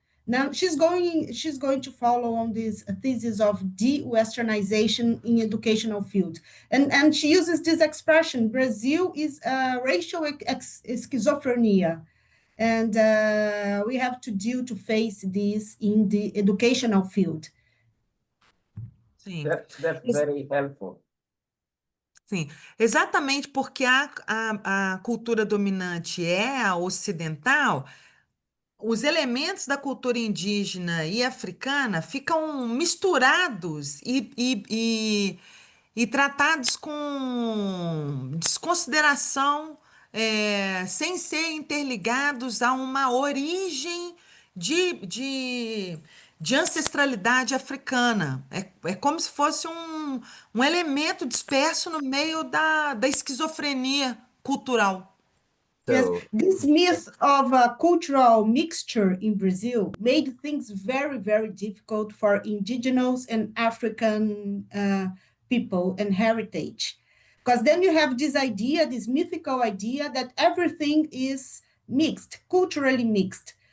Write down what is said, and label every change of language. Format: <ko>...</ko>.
<en>Now she's going to follow on this thesis of de-Westernization in educational field, and she uses this expression: Brazil is racial schizophrenia, and we have to face this in the educational field.</en> <pt>Sim.</pt> <en>That's very helpful.</en> <pt>Sim, exatamente porque a cultura dominante é a ocidental, os elementos da cultura indígena e africana ficam misturados e tratados com desconsideração, sem ser interligados a uma origem de, de, de ancestralidade africana. É como se fosse um elemento disperso no meio da esquizofrenia cultural.</pt> <en>Yes, so this myth of a cultural mixture in Brazil made things very, very difficult for indigenous and African people and heritage. Because then you have this idea, this mythical idea that everything is mixed, culturally mixed.</en>